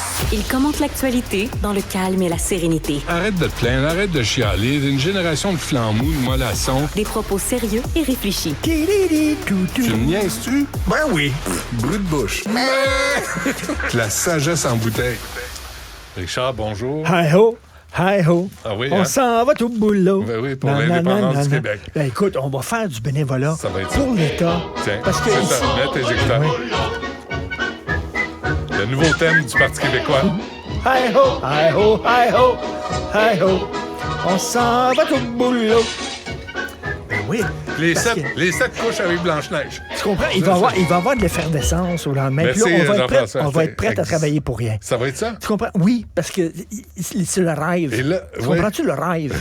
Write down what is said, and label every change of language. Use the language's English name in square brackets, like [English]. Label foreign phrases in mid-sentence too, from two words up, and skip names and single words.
[French] Il commente l'actualité dans le calme et la sérénité. Arrête de te plaindre, arrête de chialer. Une génération de flambous, de mollassons. Des propos sérieux et réfléchis. Tu me niaises-tu? Ben oui. Brut de bouche. La sagesse en bouteille. Richard, bonjour. Hi-ho, hi-ho. Ah oui, On hein? s'en va tout boulot. Ben oui, pour l'indépendance du Québec. Ben écoute, on va faire du bénévolat Ça va être pour ça. l'État. Tiens, Parce que c'est ici- ça. Mets tes écouteurs. Oui. Le nouveau thème du Parti québécois. Hi-ho, hi-ho, hi-ho, hi-ho. On s'en va tout boulot. Ben oui. Les parce sept couches avec Blanche-Neige. Tu comprends? Il va y avoir de l'effervescence au lendemain. Puis Merci, là, Jean-François. on va être prêt à travailler pour rien. Ça va être ça? Tu comprends? Oui, parce que c'est le rêve. Et là, tu ouais. comprends-tu le rêve?